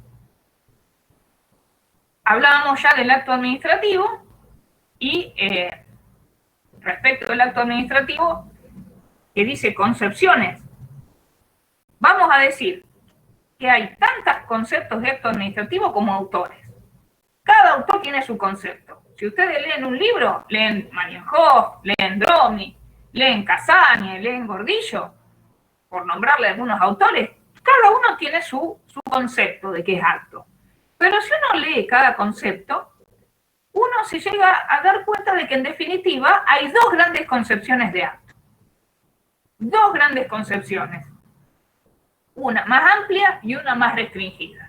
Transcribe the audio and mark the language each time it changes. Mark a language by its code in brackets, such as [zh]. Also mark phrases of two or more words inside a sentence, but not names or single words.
[es] Hablábamos ya del acto administrativo y respecto del acto administrativo que dice concepciones. Vamos a decir que hay tantos conceptos de acto administrativo como autores. Cada autor tiene su concepto. Si ustedes leen un libro, leen Marienhof, leen Dromi, leen Casani, leen Gordillo, por nombrarle algunos autores, cada uno tiene su concepto de qué es acto. Pero si uno lee cada concepto, uno se llega a dar cuenta de que en definitiva hay dos grandes concepciones de acto. Dos grandes concepciones. Una más amplia y una más restringida.